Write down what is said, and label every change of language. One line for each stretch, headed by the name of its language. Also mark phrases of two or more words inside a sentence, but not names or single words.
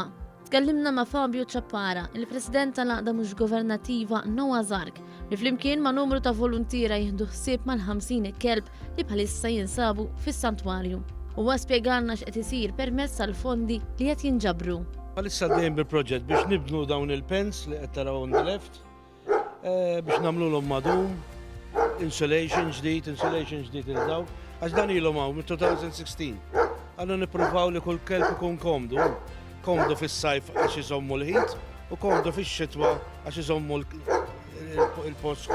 Maltese: Tkellimna ma' Fabio Ċappara, il-President tal-Għaqda mhux governattiva Noah's Ark, li flimkien ma' numru ta' volontira jieħdu ħsieb mal-50 kelb li bħalissa jinsabu fis-santwarju. Huwa spjegalna x'qed isir permezz tal-fondi li qed jinġabru. Għalissa dejjem bil-proġett biex nibnu dawn il-pens li qed taraw
English: on the left,
Maltese: biex nagħmluhom madum, insulation ġdid il-daw, għax dan ilhom hawn mid-2016. Għandu nippruvaw li kull kelb ikun komdu fis-sajf għax iżommu l-ħid u komdu fix-xitwa għax iżommu il-post.